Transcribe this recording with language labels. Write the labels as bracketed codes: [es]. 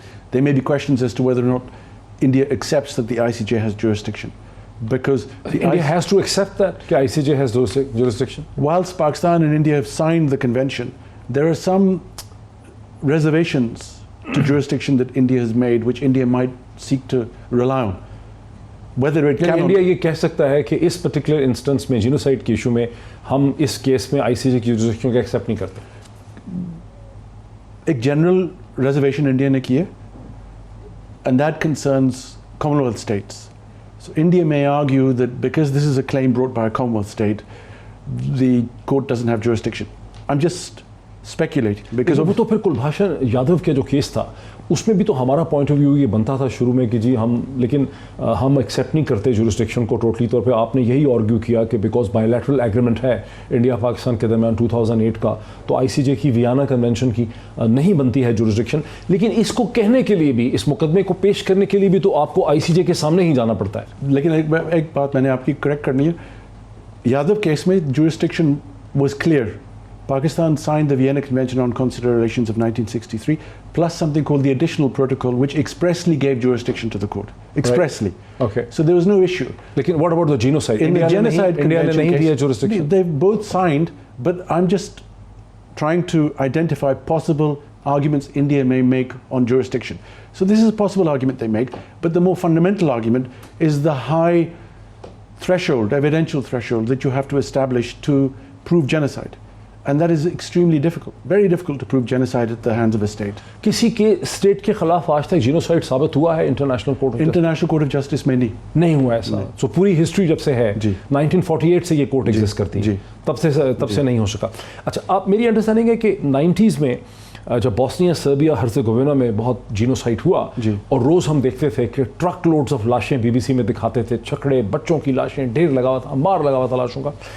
[en] There may be questions as to whether or not India accepts that the ICJ has jurisdiction, because India has to accept that ICJ has jurisdiction. Whilst Pakistan and India have signed the convention, there are some reservations to jurisdiction that India has made, which India might seek to rely on. Whether it can [ur] India یہ کہہ سکتا ہے کہ اس particular instance میں، genocide کے issue میں، ہم اس case میں ICJ کی جوریسڈکشن کو ایکسیپٹ نہیں کرتے۔ ایک جنرل ریزرویشن انڈیا نے کی ہے، and that concerns Commonwealth states. [en] So India may argue that because this is a claim brought by a Commonwealth state, the court doesn't have jurisdiction. I'm just speculating because [ur] وہ تو پھر کلبھاشن یادو کے جو case تھا اس میں بھی تو ہمارا پوائنٹ آف ویو یہ بنتا تھا شروع میں کہ جی لیکن ہم ایکسیپٹ نہیں کرتے جورسڈکشن کو ٹوٹلی طور پہ۔ آپ نے یہی آرگیو کیا کہ بیکاز بائیلیٹرل ایگریمنٹ ہے انڈیا پاکستان کے درمیان 2008 کا، تو ICJ کی ویانا کنونشن کی نہیں بنتی ہے جورسڈکشن۔ لیکن اس کو کہنے کے لیے بھی، اس مقدمے کو پیش کرنے کے لیے بھی تو آپ کو ICJ کے سامنے ہی جانا پڑتا ہے۔ لیکن ایک بات میں نے آپ کی کریکٹ کرنی ہے، یادو کیس میں jurisdiction was clear. [en] Pakistan signed the Vienna Convention on Consular Relations of 1963, plus something called the Additional Protocol, which expressly gave jurisdiction to the court. Expressly. Right. Okay. So there was no issue. Lekin what about the genocide? In the genocide convention India case, jurisdiction. they've both signed, but I'm just trying to identify possible arguments India may make on jurisdiction. So this is a possible argument they make, but the more fundamental argument is the high threshold, evidential threshold that you have to establish to prove genocide. And that is extremely difficult, very difficult to prove genocide at the hands of a state. [ur] کسی کے state کے خلاف آج تک genocide ثابت ہوا ہے international court of justice میں نہیں ہوا ایسا؟ سو پوری ہسٹری جب سے ہے 1948 سے یہ کورٹ ایگزسٹ کرتی ہے، تب سے نہیں ہو سکا۔ اچھا، آپ میری انڈرسٹینڈنگ ہے کہ 90s میں جب بوسنیا سربیا ہرزیگووینا میں بہت جینوسائڈ ہوا اور روز ہم دیکھتے تھے کہ ٹرک لوڈز آف لاشیں BBC میں دکھاتے تھے، چھکڑے بچوں کی لاشیں، ڈھیر لگا ہوا تھا، مار لگا ہوا تھا لاشوں کا،